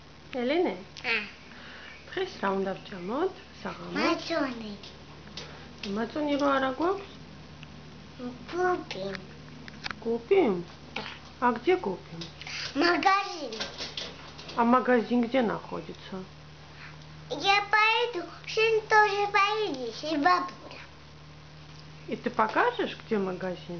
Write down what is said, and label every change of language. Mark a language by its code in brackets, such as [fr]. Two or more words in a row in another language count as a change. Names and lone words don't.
[ka] ელენე? დღეს რა უნდა ვჭამოთ? საღამოს? მაწონი. მაწონი რო არა გვაქვს? [ru] Гупи. Купим? А где купим? Магазин. А магазин где находится? Я пойду, сын тоже поедешь, и бабуля. И ты покажешь, где магазин?